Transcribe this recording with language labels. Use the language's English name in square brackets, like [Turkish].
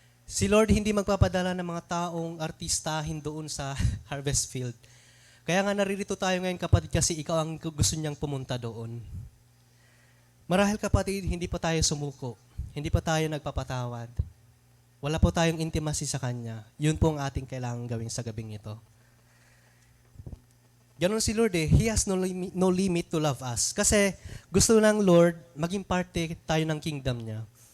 [Filipino] Si Lord hindi magpapadala ng mga taong artistahin doon sa harvest field. Kaya nga naririto tayo ngayon, kapatid, kasi ikaw ang gusto niyang pumunta doon. Marahil, kapatid, hindi pa tayo sumuko. Hindi pa tayo nagpapatawad. Wala po tayong intimacy sa Kanya. Yun po ang ating kailangan gawin sa gabing ito. Ganon si Lord eh. [English] He has no limit to love us. [Filipino] Kasi gusto ng Lord maging parte tayo ng kingdom niya.